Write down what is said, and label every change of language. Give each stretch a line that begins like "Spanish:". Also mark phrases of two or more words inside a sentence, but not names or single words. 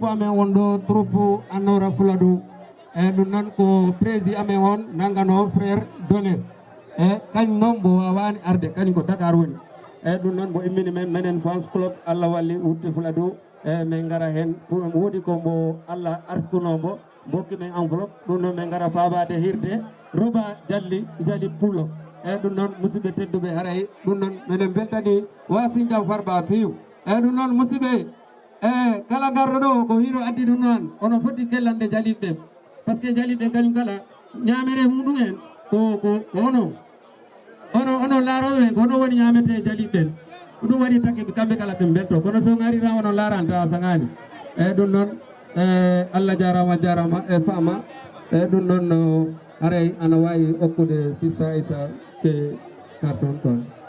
Fula: amen wonɗo troupe Annora Fuladu ɗum noon ko président amen on nangano frère Donner kañum noon mbo wawani arde kañum ko Dakar woni ɗum noon mbo immini men menen fans club Allah walli wutte Fuladu min gara hen woodi ko mbo Allah arskunombo bokki men enveloppe ɗum noon min gara fabade hirde Roba Jali Pullo ɗum noon musidɓe tedduɓe haray ɗum noon minen beltani wa Sinthiam Farba piiw ɗum noon musidɓe kala garɗo ɗo ko hiro addi ɗum noon ono foti kellande jaliɓɓe
French: par ce que
Fula: jaliɓɓe kañum kala ñamere muɗum en ko ono laaroɓe en ko ono woni ñamete jaliɓɓen ɗum waɗi takke kamɓe kala ɓe belto kono so garira ono laranta sagani ɗum noon Allah jarama e fama ɗum noon haray ana wawi okkude sista Aissa ke carton kon